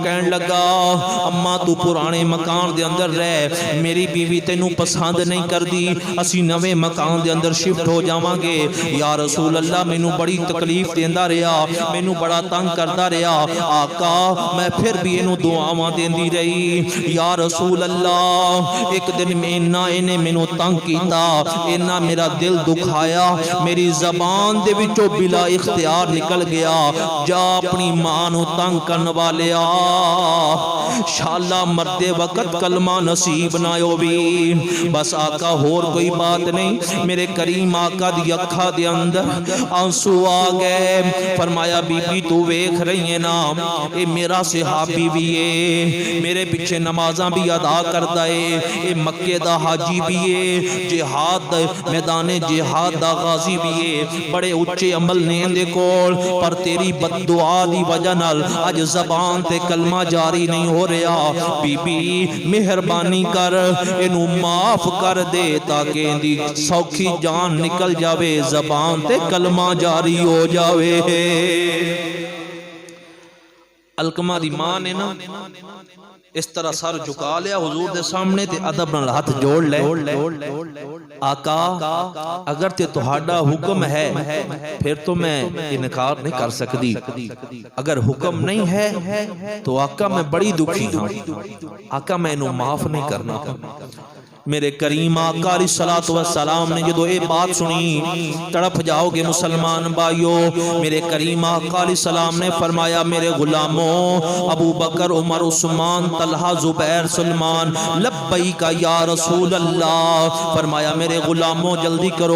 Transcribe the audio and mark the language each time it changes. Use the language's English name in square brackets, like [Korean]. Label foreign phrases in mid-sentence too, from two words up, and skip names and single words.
[Punjabi] کہن لگا اما تو پرانے مکان دے اندر رہ میری بیوی تینوں پسند نہیں کر دی اسی نوے مکان دے اندر شفٹ ہو جاواں گے [Arabic] یا رسول اللہ [Punjabi] میں نو بڑی تکلیف دیندا رہا میں نو بڑا تنگ کردا رہا آقا میں پھر بھی انو دعاواں دیندی رہی [Arabic] یا رسول اللہ [Punjabi] ایک دن میں انہیں میں نو تنگ کیتا انہاں میرا دل دکھایا میری زبان دے وچوں بلا اختیار نکل گیا جا اپنی ماں نو تنگ کرن والیا شاءاللہ مردے وقت کلمہ نصیب نہ ہووی بس آقا ہور کوئی بات نہیں میرے کریم آقا دی اکھا دے اندر آنسو آ گئے فرمایا بی بی تو ویکھ رہی ہے نا اے میرا صحابی بھی ہے میرے پیچھے نمازاں بھی ادا کردا ہے اے مکے دا حاجی بھی ہے جہاد میدان جہاد دا غازی بھی ہے بڑے اچھے عمل نے دے کول پر تیری بد دعا دی وجہ نال اج زبان تے کلمہ جاری نہیں ہو رہا بی بی مہربانی کر انو معاف کر دے تاکہ ان دی سوکھی جان نکل جاوے زبان تے کلمہ جاری ہو جاوے علقمہ دی ماں نے نا اس طرح سر جھکا لیا حضور دے سامنے تے ادب نال ہاتھ جوڑ لے آقا اگر تے تہاڈا حکم ہے پھر تو میں انکار نہیں کر سکتی اگر حکم نہیں ہے تو آقا میں بڑی دکھی ہوں آقا میں انہوں معاف نہیں کرنا میرے کریم آقا [Arabic] علیہ السلام [Punjabi] نے جدو اے بات سنی تڑپ جاؤ گے مسلمان بھائیو میرے کریم آقا [Arabic] علیہ السلام [Punjabi] نے فرمایا میرے غلاموں ابو بکر عمر عثمان طلحہ زبیر سلمان [Arabic] لبیک یا رسول اللہ [Punjabi] فرمایا میرے غلاموں جلدی کرو